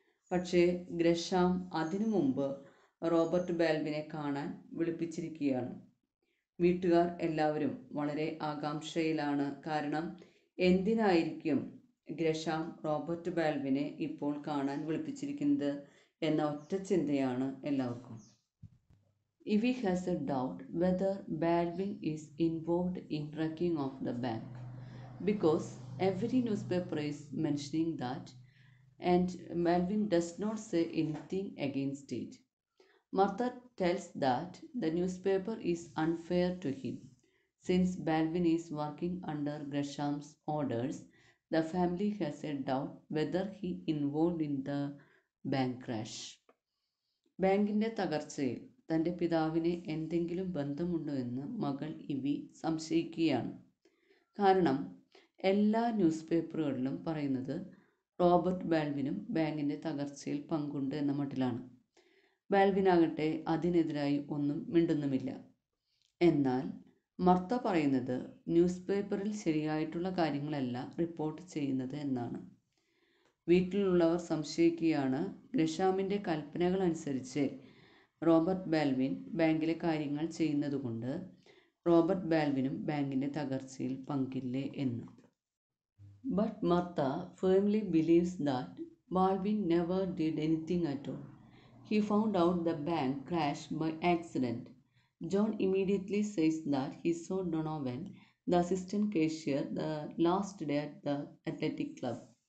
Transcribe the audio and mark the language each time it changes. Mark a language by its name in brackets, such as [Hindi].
[Malayalam] പക്ഷേ ഗ്രഷാം അതിനു മുമ്പ് റോബർട്ട് ബാൽവിനെ കാണാൻ വിളിപ്പിച്ചിരിക്കുകയാണ്. വീട്ടുകാർ എല്ലാവരും വളരെ ആകാംക്ഷയിലാണ്. കാരണം എന്തിനായിരിക്കും ഗ്രഷാം റോബർട്ട് ബാൽവിനെ ഇപ്പോൾ കാണാൻ വിളിപ്പിച്ചിരിക്കുന്നത് എന്ന ഒറ്റ ചിന്തയാണ് എല്ലാവർക്കും. [English] Ivy has a doubt whether Baldwin is involved in wrecking of the bank because every newspaper is mentioning that and Baldwin does not say anything against it. Martha tells that the newspaper is unfair to him. Since Baldwin is working under Gresham's orders, the family has a doubt whether he involved in the bank crash. [Malayalam] ബാങ്കിൻ്റെ തകർച്ചയിൽ തൻ്റെ പിതാവിന് എന്തെങ്കിലും ബന്ധമുണ്ടോ എന്ന് മകൾ ഇവി സംശയിക്കുകയാണ്. കാരണം എല്ലാ ന്യൂസ് പേപ്പറുകളിലും പറയുന്നത് റോബർട്ട് ബാൽവിനും ബാങ്കിൻ്റെ തകർച്ചയിൽ പങ്കുണ്ട് എന്ന മട്ടിലാണ്. ബാൽവിനാകട്ടെ അതിനെതിരായി ഒന്നും മിണ്ടുന്നുമില്ല. എന്നാൽ മർത്ത പറയുന്നത് ന്യൂസ് പേപ്പറിൽ ശരിയായിട്ടുള്ള കാര്യങ്ങളല്ല റിപ്പോർട്ട് ചെയ്യുന്നത് എന്നാണ്. വീട്ടിലുള്ളവർ സംശയിക്കുകയാണ് ഗ്രഷാമിൻ്റെ കൽപ്പനകൾ അനുസരിച്ച് റോബർട്ട് ബാൽവിൻ ബാങ്കിലെ കാര്യങ്ങൾ ചെയ്യുന്നതുകൊണ്ട് റോബർട്ട് ബാൽവിനും ബാങ്കിൻ്റെ തകർച്ചയിൽ പങ്കില്ലേ എന്ന്. [English] But Martha firmly believes that Baldwin never did anything at all. He found out the bank crashed by accident. John immediately says that he saw Donovan, the assistant cashier, the last day at the athletic club.